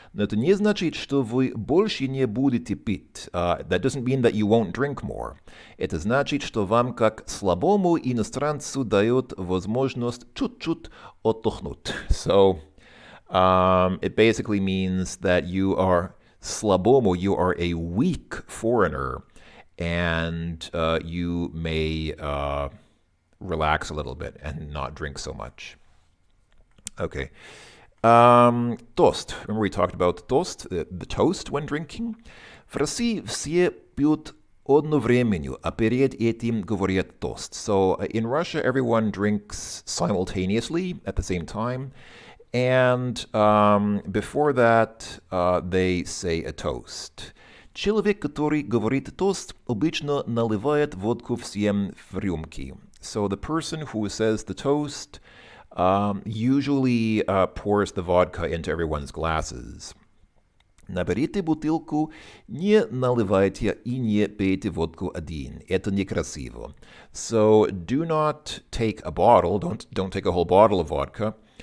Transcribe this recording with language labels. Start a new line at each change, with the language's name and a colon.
Russian: Но это не значит, что вы больше не будете пить.
English: That doesn't mean that you won't drink more.
Russian: Это значит, что вам, как слабому иностранцу, дает возможность чуть-чуть отдохнуть.
English: So, it basically means that you are
Russian: слабому,
English: you are a weak foreigner, and you may relax a little bit and not drink so much. Okay.
Russian: Тост.
English: Remember we talked about toast, the toast when drinking?
Russian: В России все пьют одновременно, а перед этим говорят тост.
English: So in Russia, everyone drinks simultaneously at the same time. And before that, they say a toast.
Russian: Человек, который говорит тост, обычно наливает водку всем в рюмки.
English: So the person who says the toast usually pours the vodka into everyone's glasses.
Russian: Наберите бутылку, не наливайте и не пейте водку один. Это некрасиво.
English: So do not take a bottle, don't take a whole bottle of vodka.